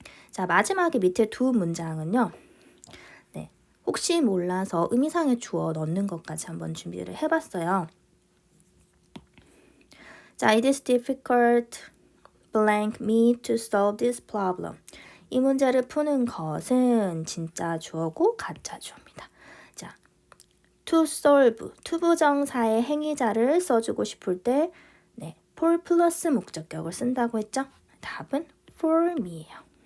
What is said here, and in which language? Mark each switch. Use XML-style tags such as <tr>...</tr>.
<ko>자, 마지막에 밑에 두 문장은요. 네, 혹시 몰라서 의미상의 주어 넣는 것까지 한번 준비를 해봤어요.</ko> <en>자, it is difficult blank me to solve this problem.</en> <ko>이 문제를 푸는 것은 진짜 주어고 가짜 주어입니다. 자, to solve, 투부정사의 행위자를 써주고 싶을 때 네, for 플러스 목적격을 쓴다고 했죠? 답은 for me예요.</ko>